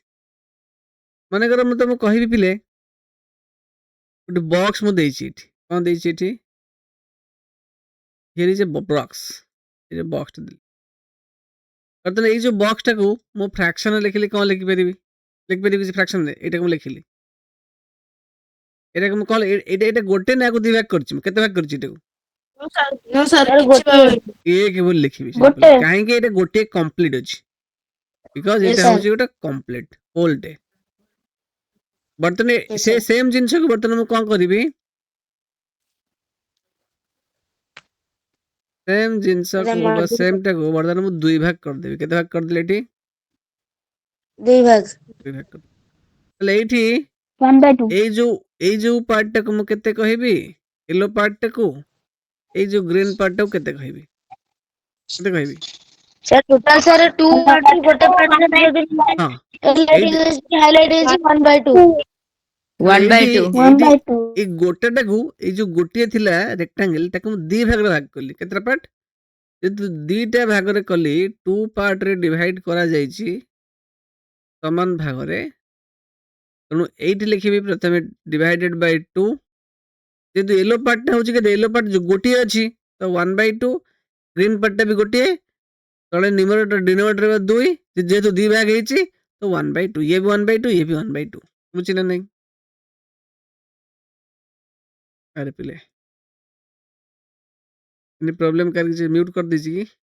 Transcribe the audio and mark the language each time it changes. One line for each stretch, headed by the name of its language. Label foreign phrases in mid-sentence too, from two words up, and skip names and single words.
Odia: ମନେକର ମୁଁ ତମକୁ କହିବି ପିଲେ, ଗୋଟେ ବକ୍ସ ମୁଁ ଦେଇଛି ଏଠି, କ'ଣ ଦେଇଛି ଏଠି,
English: here is a box,
Odia: ଏଇ ଯୋଉ ବକ୍ସଟା ଦେଲି। ବର୍ତ୍ତମାନ ଏଇ ଯୋଉ ବକ୍ସଟାକୁ ମୁଁ ଫ୍ରାକ୍ସନରେ ଲେଖିଲି, କ'ଣ ଲେଖିପାରିବି କିଛି ଫ୍ରାକ୍ସନରେ? ଏଇଟାକୁ ମୁଁ ଲେଖିଲି, ଏଇଟାକୁ ମୁଁ କ'ଣ, ଏଇଟା ଗୋଟେ ନା ଆକୁ 2 ଭାଗ କରିଛି, ମୁଁ କେତେ ଭାଗ କରିଛି ଏଟାକୁ?
English: No, sir.
Odia: ଏକ ବୋଲି ଲେଖିବି। କାହିଁକି? ଏଇଟା ଗୋଟିଏ କମ୍ପ୍ଲିଟ୍ ଅଛି, ବିକଜ
English: Yes,
Odia: ଏଇଟା
English: sir.
Odia: ହେଉଛି ଗୋଟେ
English: complete whole.
Odia: ବର୍ତ୍ତମାନ
English: Yes,
Odia: ସେ
English: sir.
Odia: ସେମ୍ ଜିନିଷକୁ ବର୍ତ୍ତମାନ ମୁଁ କ'ଣ କରିବି, ସେମ୍ ଜିନିଷକୁ ବା ସେମ୍ଟାକୁ ବର୍ତ୍ତମାନ ମୁଁ 2 ଭାଗ କରିଦେବି। କେତେ ଭାଗ କରିଦେଲି ଏଠି? 2 ଭାଗ। 2 ଭାଗ କରିଦେଲି। ତାହେଲେ ଏଇଠି 1/2। ଏଇ ଯୋଉ ପାର୍ଟଟାକୁ ମୁଁ କେତେ କହିବି, ୟେଲୋ ପାର୍ଟଟାକୁ, ଏଇ ଯୋଉ ଗ୍ରୀନ୍ ପାର୍ଟଟାକୁ କେତେ କହିବି? କେତେ କହିବି?
English: Sir, total sir
Odia: 2 ପାର୍ଟ ଗୋଟେ ପାର୍ଟରେ ଯଦି ହଁ, ହାଇଲାଇଟ୍ ହେଇଛି 1/2।
English: One by two.
Odia: ଏଇ ଗୋଟେଟାକୁ, ଏଇ ଯୋଉ ଗୋଟିଏ ଥିଲା ରେକ୍ଟାଙ୍ଗଲ, ତାକୁ ମୁଁ 2 ଭାଗରେ ଭାଗ କଲି। କେତେଟା ପାର୍ଟ? ଯେହେତୁ 2ଟା ଭାଗରେ କଲି, 2 ପାର୍ଟରେ ଡିଭାଇଡ୍ କରାଯାଇଛି ସମାନ ଭାଗରେ, ତେଣୁ ଏଇଠି ଲେଖିବି ପ୍ରଥମେ
English: divided by 2.
Odia: ଯେହେତୁ ୟେଲୋ ପାର୍ଟଟା ହେଉଛି କେତେ,
English: yellow part
Odia: ଯୋଉ ଗୋଟିଏ ଅଛି ତ 1/2, ଗ୍ରୀନ୍ ପାର୍ଟଟା ବି ଗୋଟିଏ, ତଳେ
English: numerator denominator
Odia: 2, ଯେହେତୁ 2 ଭାଗ ହେଇଛି ତ 1/2, ଇଏ ବି 1/2, ଇଏ ବି 1/2। ବୁଝି ନା ନାହିଁ? ଆରେ ପିଲେ ପ୍ରୋବ୍ଲେम କରିକି
Hindi: म्यूट कर दीजिए।